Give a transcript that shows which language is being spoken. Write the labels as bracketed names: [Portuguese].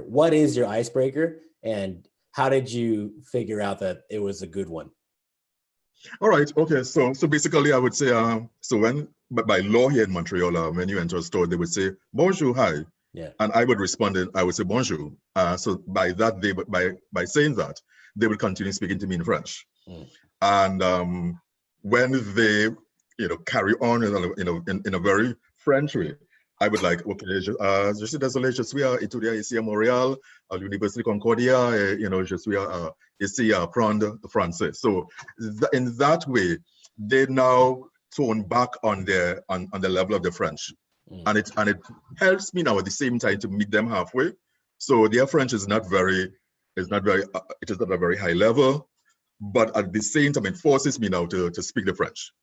[English] What is your icebreaker, and how did you figure out that it was a good one? All right. Okay. So basically, I would say, but by law here in Montreal, when you enter a store, they would say bonjour, hi. Yeah. And I would respond, I would say bonjour. So by that, by saying that, they would continue speaking to me in French. And when they, carry on, in a very French way, I would like, okay, [French] je suis désolé, je suis étudiant ici à Montréal, à l'Université Concordia, je suis ici à apprendre français. [English] So in that way, they now tone back on the level of the French. And it helps me now at the same time to meet them halfway. So their French is not very, it is not at a very high level, but at the same time, it forces me now to speak the French.